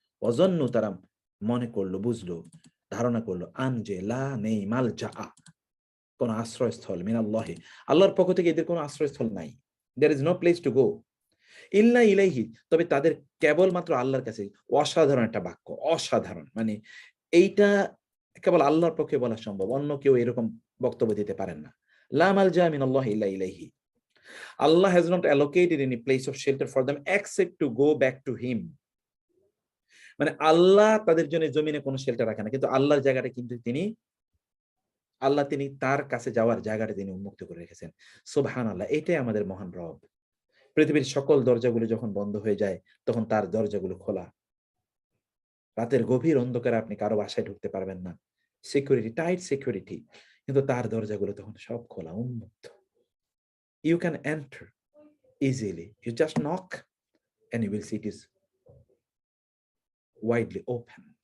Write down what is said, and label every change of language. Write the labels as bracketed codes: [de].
[bn] ওয়াজান্নু তারা মনে করলো, বুঝলো, ধারণা করলো, আন যে লা নেই মালজা, কোন আশ্রয়স্থল মিনাল্লাহি, আল্লাহর পক্ষ থেকে এদের কোনো আশ্রয়স্থল নাই, [en] there is no place to go [bn] ইল্লা ইলাইহি, তবে তাদের কেবলমাত্র আল্লাহর কাছে। অসাধারণ একটা বাক্য, অসাধারণ, মানে এইটা কেবল আল্লাহর পক্ষে বলা সম্ভব, অন্য কেউ এরকম বক্তব্য দিতে পারেন না। [ar] লা মালজা মিনাল্লাহি ইল্লা ইলাইহি, [en] Allah has not allocated any place of shelter for them except to go back to him. [bn] মানে আল্লাহ তাদের জন্য জমিনে কোনো শেল্টার রাখে না, কিন্তু আল্লাহর জায়গাটা কিন্তু তিনি, আল্লাহ তিনি তার কাছে যাওয়ার জায়গাটা তিনি উন্মুক্ত করে রেখেছেন। সুবহানাল্লাহ, এটাই আমাদের মহান রব। পৃথিবীর সকল দরজাগুলো যখন বন্ধ হয়ে যায়, তখন তার দরজাগুলো খোলা। রাতের গভীর অন্ধকারে আপনি কারো বাসায় ঢুকতে পারবেন না, সিকিউরিটি, টাইট সিকিউরিটি, কিন্তু তার দরজাগুলো তখন সব খোলা, উন্মুক্ত। [en] You can enter easily. You just knock and you will see it is widely open.